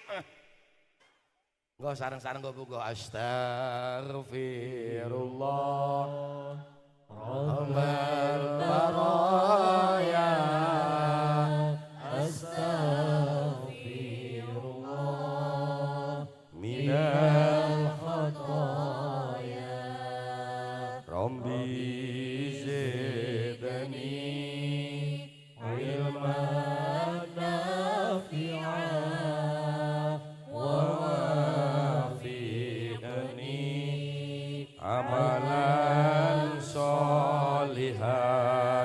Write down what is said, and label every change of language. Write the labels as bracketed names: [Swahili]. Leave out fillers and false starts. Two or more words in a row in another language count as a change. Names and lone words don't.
[Javanese] Nggo sareng-sareng nggo buka astagfirullah. [Arabic] رب البرايا. Astagfirullah. من الخطايا. ربي زدني علما نافعا ووفقني عملا صالحا.